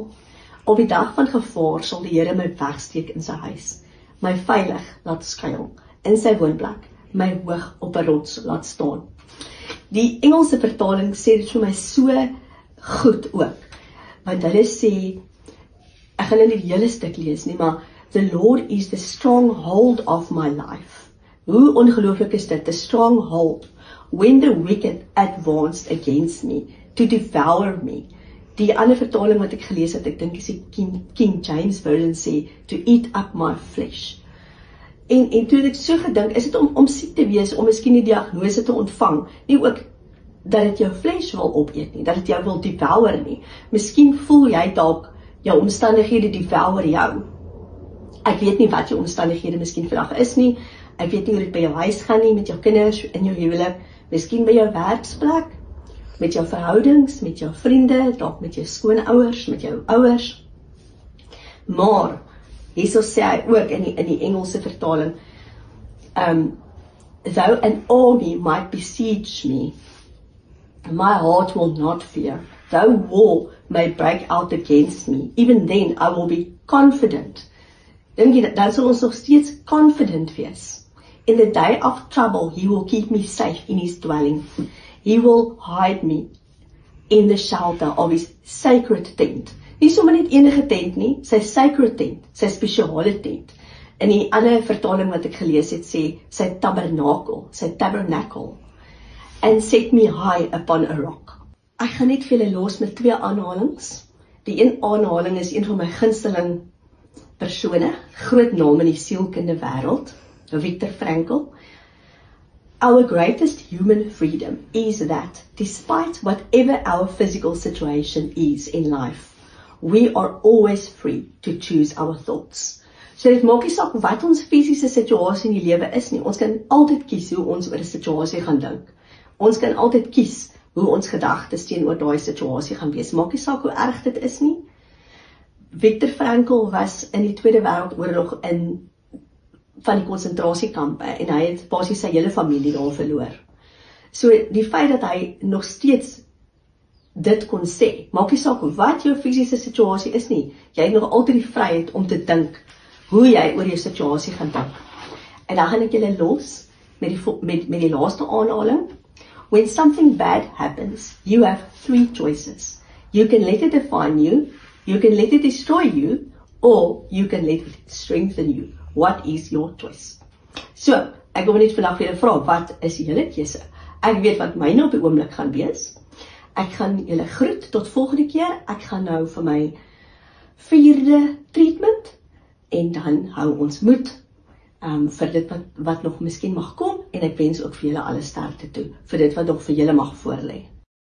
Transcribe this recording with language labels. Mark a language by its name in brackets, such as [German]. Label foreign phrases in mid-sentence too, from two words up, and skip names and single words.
[Afrikaans] Op die dag van gevaar sal die Here my wegsteek in sy huis, my veilig laat skuil, in sy woonplek, my hoog op 'n rots laat staan. Die Engelse vertaling sê dit vir my so goed ook, want hulle sê, ek gaan nie die hele stuk lees nie, maar [English] the Lord is the stronghold of my life. [Afrikaans] Hoe ongelooflik is dit, [English] the stronghold, when the wicked advanced against me, to devour me. [Afrikaans] Die ander vertaling wat ek gelees het, ek dink is die King James Version sê, [English] to eat up my flesh. [Afrikaans] En toe ek so gedink, is dit om siek te wees, om miskien die diagnose te ontvang, nie ook dat dit jou vlees wil opeet nie, dat dit jou wil devour nie. Miskien voel jy dalk jou omstandighede devour jou. Ek weet nie wat jou omstandighede miskien vandag is nie. Ek weet nie hoe dit by jou huis gaan nie, met jou kinders, in jou huwelik, miskien by jou werksplek, met jou verhoudings, met jou vriende, dalk met jou skoonouers, met jou ouers. Maar hierso sê hy ook in die Engelse vertaling, [English] though an army might besiege me, my heart will not fear. Though war may break out against me, even then I will be confident. [Afrikaans] Dink jy, dan sal ons nog steeds confident wees. [English] In the day of trouble, he will keep me safe in his dwelling. He will hide me in the shelter of his sacred tent. [Afrikaans] Nie sommer net enige tent nie, sy [English] sacred tent, [Afrikaans] sy spesiale tent. In die ander vertaling wat ek gelees het, sê sy tabernacle, [English] and set me high upon a rock. [Afrikaans] Ek gaan net vir julle los met 2 aanhalings. Die een aanhaling is een van my gunsteling persone, groot naam in die sielkunde wêreld, Viktor Frankl. [English] Our greatest human freedom is that despite whatever our physical situation is in life, we are always free to choose our thoughts. [Afrikaans] So dit maak nie saak wat ons fisiese situasie in die lewe is nie. Ons kan altyd kies hoe ons oor 'n situasie gaan dink. Ons kan altyd kies hoe ons gedagtes teenoor daai situasie gaan wees. Maak nie saak hoe erg dit is nie. Viktor Frankl was in die Tweede Wêreldoorlog van die konsentrasiekampe en hy het basies sy hele familie daar verloor. So die feit dat hy nog steeds dit kon sê, maak nie saak wat jou fisiese situasie is nie, jy het nog altyd die vryheid om te dink hoe jy oor jou situasie gaan dink. En dan gaan ek julle los met die laaste aanhaling. [English] When something bad happens, you have 3 choices. You can let it define you, you can let it destroy you, or you can let it strengthen you. What is your choice? [Afrikaans] So, ek wil net vandag vir julle vra, wat is julle keuse? Ek weet wat myne op die oomblik gaan wees. Ek gaan julle groet tot volgende keer. Ek gaan nou vir my 4de treatment en dan hou ons moed vir dit wat nog miskien mag kom en ek wens ook vir julle alle sterkte toe vir dit wat nog vir julle mag voorlê.